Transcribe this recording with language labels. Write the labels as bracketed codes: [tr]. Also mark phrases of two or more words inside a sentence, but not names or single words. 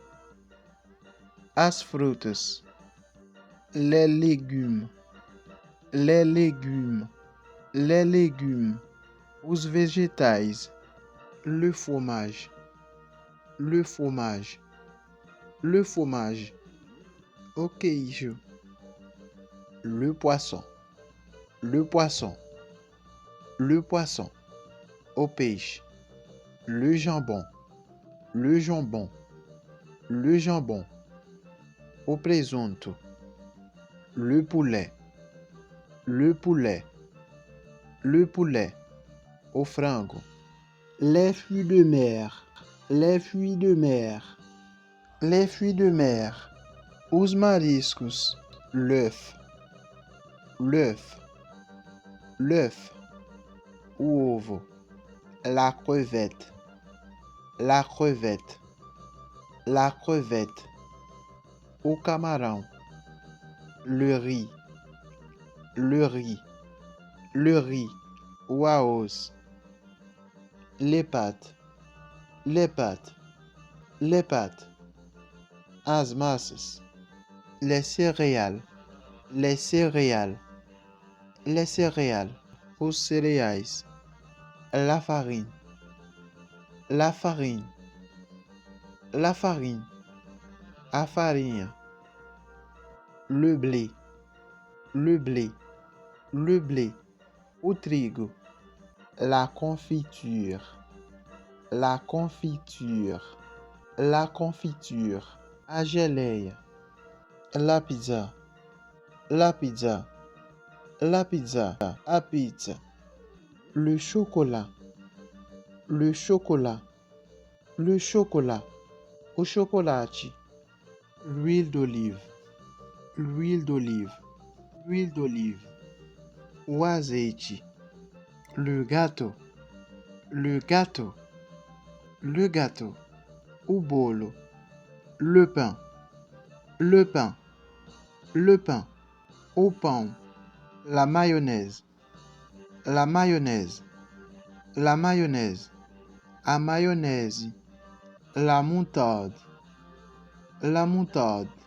[pt] as frutas, [fr] les légumes, les légumes, les légumes, [pt] os végétais, [fr] le fromage, le fromage, le fromage, [pt] o queijo, [fr] le poisson, le poisson, le poisson, [pt] o peixe, [fr] le jambon, le jambon, le jambon, [pt] o presunto, [fr] le poulet, le poulet, le poulet, [pt] o frango, [fr] les fruits de mer, les fruits de mer, les fruits de mer, [pt] os mariscos, [fr] l'œuf, l'œuf, l'œuf, [pt] ou ovo, [fr] la crevette, la crevette, la crevette, [pt] o camarão, [fr] le riz, le riz, le riz, [pt] o arroz, [fr] les pâtes, les pâtes, les pâtes, [pt] as massas, [fr] les céréales, les céréales, les céréales, [pt] os cereais, [fr] la farine, la farine, la farine, [pt] a farinha, [fr] le blé, le blé, le blé, [pt] o trigo, [fr] la confiture, la confiture, la confiture, [pt] a geleia, [fr] la pizza, la pizza, la pizza, [pt] a pizza, [fr] le chocolat, le chocolat, le chocolat, [pt] o chocolate, [fr] l'huile d'olive, l'huile d'olive, l'huile d'olive, [pt] o azeite, [fr] le gâteau, le gâteau, le gâteau, [pt] o bolo, [fr] le pain, le pain, le pain, au pain, la mayonnaise, la mayonnaise, la mayonnaise, [pt] a mayonnaise, [fr] la moutarde, la moutarde,